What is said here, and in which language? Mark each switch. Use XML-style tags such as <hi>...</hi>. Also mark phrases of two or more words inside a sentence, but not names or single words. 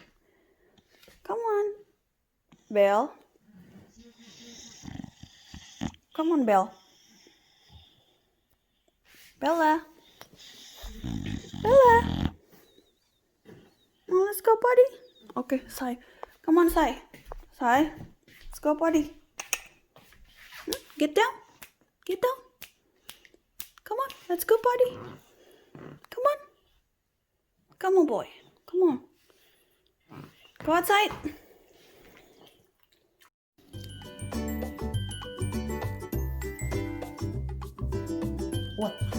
<en>Come on. Belle. Come on, Belle. Bella. Bella. Oh, let's go potty. Okay, Sai. Come on, Sai. Sai. Let's go potty. Get down. Get down. Come on, let's go potty. Come on. Come on, boy. Come on. Go outside. What?</en>